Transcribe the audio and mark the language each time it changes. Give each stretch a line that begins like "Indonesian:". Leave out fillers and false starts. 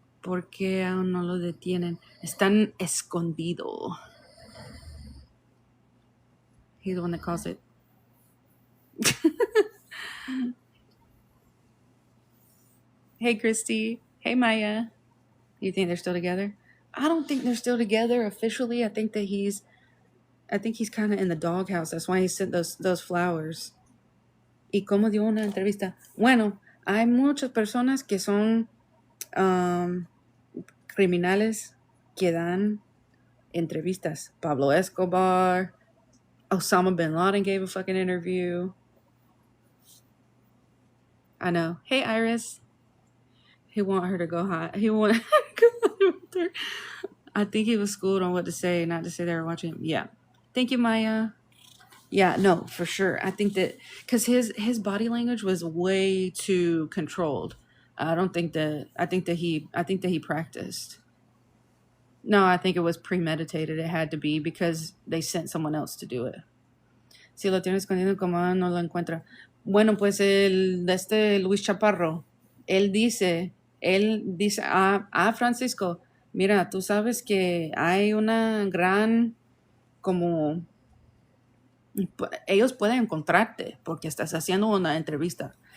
Spanish: ¿Por qué aún no lo detienen? Están escondido.
English: He's the one that calls it. Hey, Christy. Hey, Maya. You think they're still together? I don't think they're still together officially. I think he's kind of in the doghouse. That's why he sent those flowers.
Spanish: ¿Y cómo dio una entrevista? Bueno, hay muchas personas que son criminales que dan entrevistas.
English: Pablo Escobar, Osama bin Laden gave a fucking interview. I know. Hey, Iris. He want her to go high. He want her to go high with her. I think he was schooled on what to say, not to say they were watching him. Yeah. Thank you, Maya. Yeah, no, for sure. I think that because his body language was way too controlled. I think that he practiced. No, I think it was premeditated. It had to be because they sent someone else to do it.
Spanish: Si lo tiene escondido, como no lo encuentra. Bueno, pues Luis Chaparro, él dice a Francisco, mira, tú sabes que hay una gran, como, ellos pueden encontrarte porque estás haciendo una entrevista.